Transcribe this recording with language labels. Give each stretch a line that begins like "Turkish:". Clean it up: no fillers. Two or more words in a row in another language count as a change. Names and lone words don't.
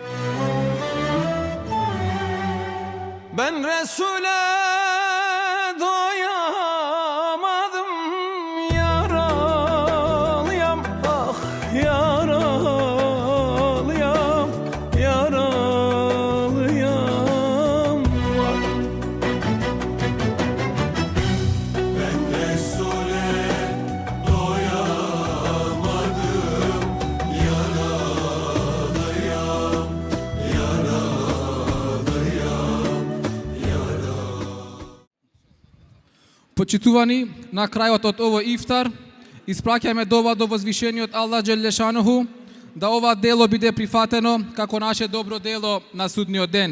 Turkish: Ben Resul'e doyamadım, yaralıyam, ah yaralıyam, yaralıyam. Ben Resul'e doyamadım, yaralıyam,
Macedonian: Почитувани, на крајот од овој ифтар, испраќаме дова до возвишениот
Arabic: الله جل شأنه,
Macedonian: да ова дело биде прифатено како наше добро дело на судниот ден.